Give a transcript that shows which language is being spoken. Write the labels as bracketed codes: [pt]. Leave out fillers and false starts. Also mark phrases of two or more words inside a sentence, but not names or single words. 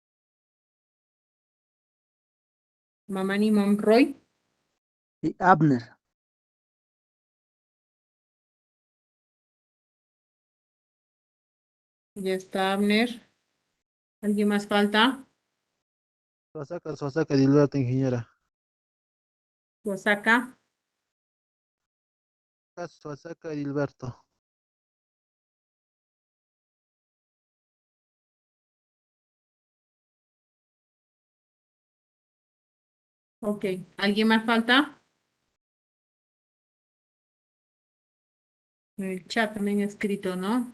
[es] Mamani Monroy. Y Abner. Ya está Abner. ¿Alguien más falta? Suasaca Dilberto, ingeniera. Osaka. Suasaca Dilberto. Ok. ¿Alguien más falta? En el chat también he escrito, ¿no?